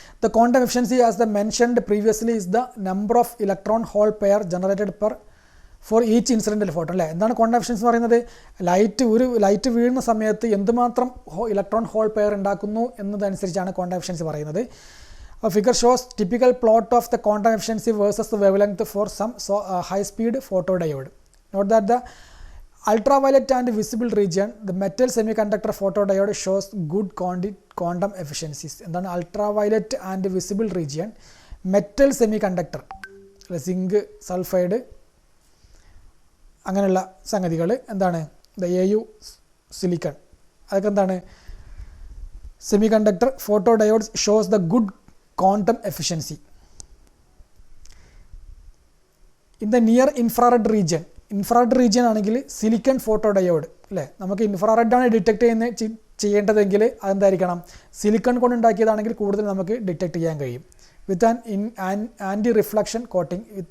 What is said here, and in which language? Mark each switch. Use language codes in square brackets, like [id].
[en] the quantum efficiency as the mentioned previously is the number of electron hole pair generated for each incidental photo [ml] അല്ലേ. എന്താണ് quantum efficiency എന്ന് പറയുന്നത്, light വീഴുന്ന സമയത്ത് എന്തുമാത്രം electron hole pair ഉണ്ടാക്കുന്നു എന്നതനുസരിച്ചാണ് quantum efficiency പറയുന്നത്. [en] A figure shows typical plot of the quantum efficiency versus the wavelength for some high-speed photodiode. Note that the ultraviolet and visible region, the metal semiconductor photodiode shows good quantum efficiencies. എന്താണ് ultraviolet and visible region, metal semiconductor, [ml] zinc, sulphide, അങ്ങനെയുള്ള സംഗതികൾ എന്താണ്, AU silicon, അതൊക്കെ എന്താണ് [en] semiconductor photodiodes shows the good quantum efficiency. In the near infrared region [ml] ആണെങ്കിൽ silicon photo diode അല്ലേ. നമുക്ക് ഇൻഫ്രാറെഡാണ് detect ചെയ്യേണ്ടതെങ്കിൽ അതെന്തായിരിക്കണം, silicon കൊണ്ട് ഉണ്ടാക്കിയതാണെങ്കിൽ കൂടുതൽ നമുക്ക് ഡിറ്റക്ട് ചെയ്യാൻ കഴിയും. [en] with anti reflection coating